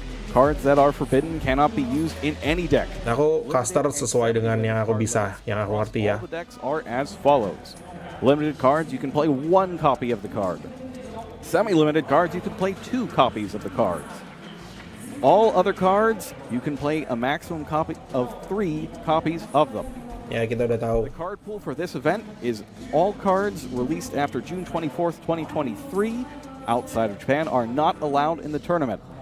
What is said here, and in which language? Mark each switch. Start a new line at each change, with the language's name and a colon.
English: Cards that are forbidden cannot be used in any deck.
Indonesian: Aku caster sesuai dengan yang aku bisa, yang aku ngerti ya.
English: All the decks are as follows. Limited cards, you can play 1 copy of the card. Semi-limited cards, you can play 2 copies of the cards. All other cards, you can play a maximum copy of 3 copies of them.
Indonesian: Ya, kita udah tahu.
English: The card pool for this event is all cards released after June 24th, 2023 outside of Japan are not allowed in the tournament.